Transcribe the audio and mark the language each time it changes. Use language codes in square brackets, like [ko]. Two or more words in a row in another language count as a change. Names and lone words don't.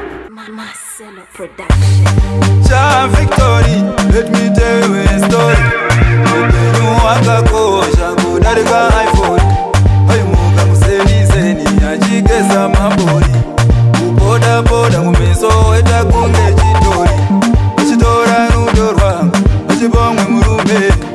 [en] Ma-, Marcelo Production. Cha Victory, let me tell you a story. [sn] Upenyu wakakosha kudarika iPhone. Waimuka museni seni, achigeza mabori. Kuboda boda kumeso, eta kunge chitori. Uchitora rudo rwangu, uchibongwe murume.